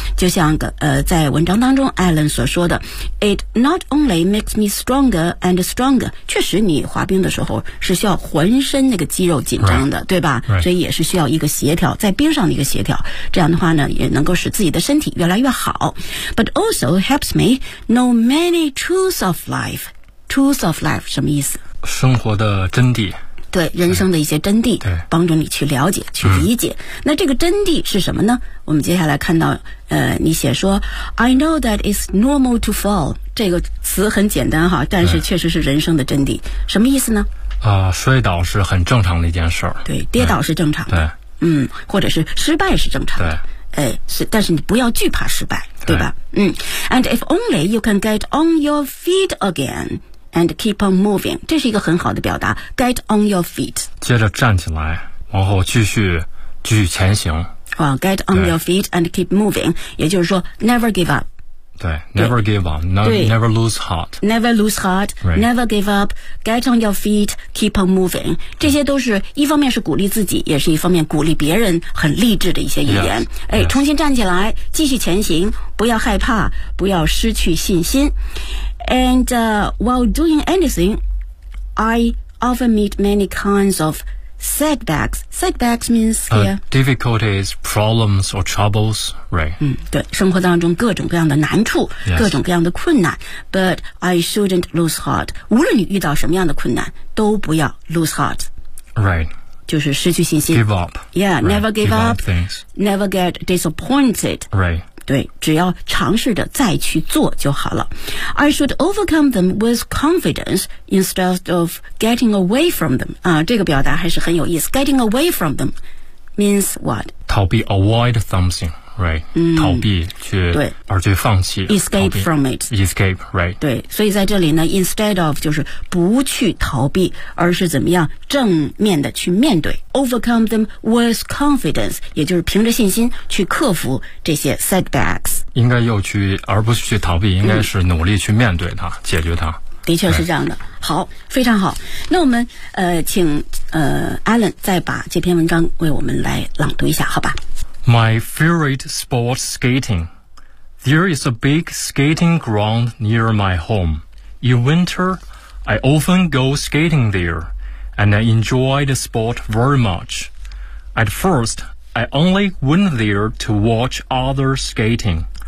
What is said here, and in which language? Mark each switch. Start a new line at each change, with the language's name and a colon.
Chinese: 就像在文章当中艾伦所说的 ,
English: It not only makes me stronger and stronger.
Chinese: 确实你滑冰的时候是需要浑身那个肌肉紧张的、
English: right.
Chinese: 对吧、
English: right.
Chinese: 所以也是需要一个协调，在冰上的一个协调。这样的话呢也能够使自己的身体越来越好。
English: But also helps me know many truths of life. Truths of life,
Chinese: 什么意思？生活的真谛。对，人生的一些真谛，帮助你去了解去理解、嗯、那这个真谛是什么呢？我们接下来看到你写说
English: I know that it's normal to fall，
Chinese: 这个词很简单哈，但是确实是人生的真谛。什么意思呢？摔倒是很正常的一件事。对，跌倒是正常的。对，或者是失败是正常的。对，但是你不要惧怕失败， 对吧？
English: And if only you can get on your feet againAnd keep on moving.
Chinese: 这是一个很好的表达。
English: Get on your feet.
Chinese: 接着站起来，然后继续前行。
English: Get on your feet and keep moving.
Chinese: 也就是说
English: never give up. 对 ，never give up, never lose heart, never lose heart,、 right. never give up, get on your feet, keep on moving.
Chinese: 这些都是一方面是鼓励自己，也是一方面鼓励别人，很励志的一些语言。
English: Yes,
Chinese: 哎，重新站起来，继续前行，不要害怕，不要失去信心。
English: And、while doing anything, I often meet many kinds of setbacks. Setbacks means、 difficulties, problems, or troubles, right?、
Chinese: 对，生活当中各种各样的难处、
English: yes.
Chinese: 各种各样的困难。
English: But I shouldn't lose heart.
Chinese: 无论你遇到什么样的困难，都不要
English: lose heart. Right.
Chinese: 就是失去信心。
English: Give up. Yeah,、 right. never give, give up. Things. Never get disappointed. Right.
Chinese: 对，只要尝试着再去做就好了。
English: I should overcome them with confidence instead of getting away from them.
Chinese: 啊，这个表达还是很有意思。
English: Getting away from them means what?
Chinese: 逃避
English: avoid something, right?、逃避去
Chinese: 对，而去放弃
English: escape from it. Escape, right?
Chinese: 对，所以在这里呢 ，instead of 就是不去逃避，而是怎么样正面的去面对。
English: Overcome them with confidence,
Chinese: 也就是凭着信心去克服这些 setbacks. 应该要去，而不是去逃避，应该是努力去面对它，解决它。的确是这样的。好，非常好。那我们请Alan 再把这篇文章为我们来朗读一下，好吧
English: ？My favorite sport, skating. There is a big skating ground near my home. In winter, I often go skating there. And I enjoy the sport very much. At first, I only went there to watch others skating.